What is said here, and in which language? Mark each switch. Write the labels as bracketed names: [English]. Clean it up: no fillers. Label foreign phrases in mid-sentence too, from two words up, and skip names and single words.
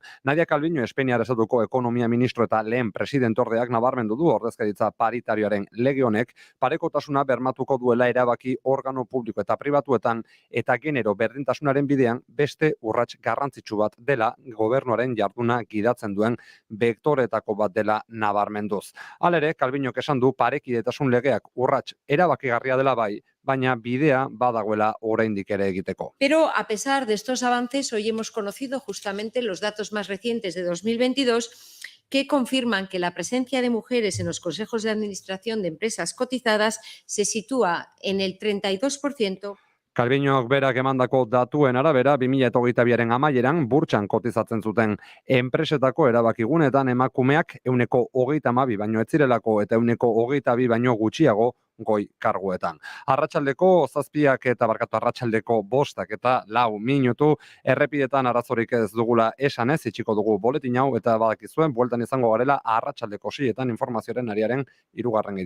[Basque] Nadia Calviño, Espainiar Estatuko ekonomia ministro eta lehen presidentordeak nabarmendu du ordezkaritza paritarioaren lege honek parekotasuna bermatuko duela erabaki organo publiko eta pribatuetan eta genero berdintasunaren bidean beste urrats garrantzitsu bat dela gobernuaren jarduna gidatzen duen bektoretako bat dela nabarmenduz. Halere, Calviñok esan du parekidetasun legeak urrats erabakigarria dela bai, baina bidea badagoela oraindik ere egiteko. [Spanish] Pero a pesar de estos avances, hoy hemos conocido justamente los datos más recientes de 2022 que confirman que la presencia de mujeres en los consejos de administración de empresas cotizadas se sitúa en el 32%. [Basque] Calviñok berak emandako datuen arabera 2022aren amaieran burtsan kotizatzen zuten enpresetako erabakigunetan emakumeak 22 baino ez zirelako eta 22 baino gutxiago goi karguetan. Arratsaldeko 7 eta arratsaldeko 5 eta 4 minutu errepidetan arazorik ez dugula esanez itxiko dugu boletin hau eta badakizuen bueltan izango garela arratsaldeko 6etan informazioaren ariaren 3.